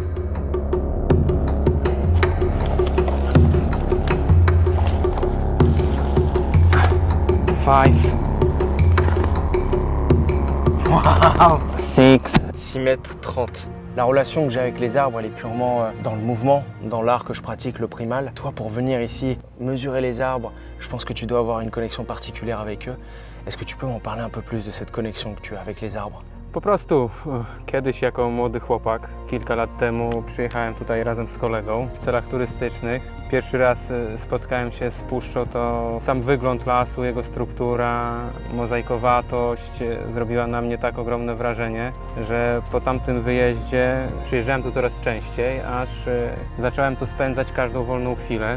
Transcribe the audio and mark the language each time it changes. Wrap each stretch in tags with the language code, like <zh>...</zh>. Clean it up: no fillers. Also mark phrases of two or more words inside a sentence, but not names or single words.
<fr>Wow. 6 mètres 30. La relation que j'ai avec les arbres, elle est purement dans le mouvement, dans l'art que je pratique, le primal. Toi, pour venir ici, mesurer les arbres, je pense que tu dois avoir une connexion particulière avec eux. Est-ce que tu peux m'en parler un peu plus de cette connexion que tu as avec les arbres?</fr> <pl>Po prostu kiedyś jako młody chłopak, kilka lat temu przyjechałem tutaj razem z kolegą w celach turystycznych. Pierwszy raz spotkałem się z puszczą, to sam wygląd lasu, jego struktura, mozaikowatość zrobiła na mnie tak ogromne wrażenie, że po tamtym wyjeździe przyjeżdżałem tu coraz częściej, aż zacząłem tu spędzać każdą wolną chwilę.</pl>